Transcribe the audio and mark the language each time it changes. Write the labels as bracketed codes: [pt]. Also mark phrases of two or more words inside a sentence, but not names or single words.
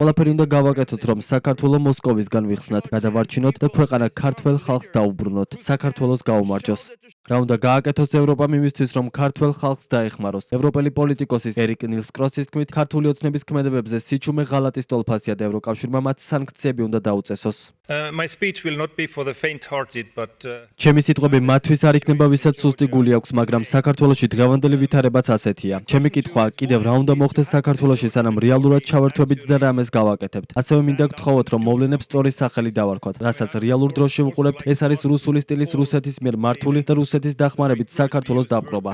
[ka] ყველაფერი უნდა გავაკეთოთ, რომ საქართველოს მოსკოვისგან ვიხსნათ, გადავარჩინოთ და ქვეყანა ქართველ ხალხს დაუბრუნოთ. საქართველოს გაუმარჯოს. რა უნდა გააკეთოს ევროპამ იმისთვის, რომ ქართველ ხალხს დაეხმაროს. ევროპელი პოლიტიკოსის ერიკ ნილს კროსის თქმით, ქართული ოცნების ქმედებებზე სიჩუმე ღალატის ტოლფასია და ევროკავშირმა მათ სანქციები უნდა დაუწესოს. [en] My speech will not be for the faint-hearted, but [ka] ჩემი სიტყვები მათთვის არ იქნება, ვისაც სუსტი გული აქვს, მაგრამ საქართველოში დღევანდელი ვითარებაც ასეთია. ჩემი კითხვა, კიდევ რა უნდა მოხდეს საქართველოში, სანამ რეალურად ჩავერთვებით და რამეს გავაკეთებთ. ასევე მინდა გთხოვოთ, რომ მოვლენებს სწორი სახელი დავარქვათ. რასაც რეალურ დროში ვუყურებთ, ეს არის რუსული სტილის რუსეთის მიერ მართული და რუსეთის დახმარებით საქართველოს დაპყრობა.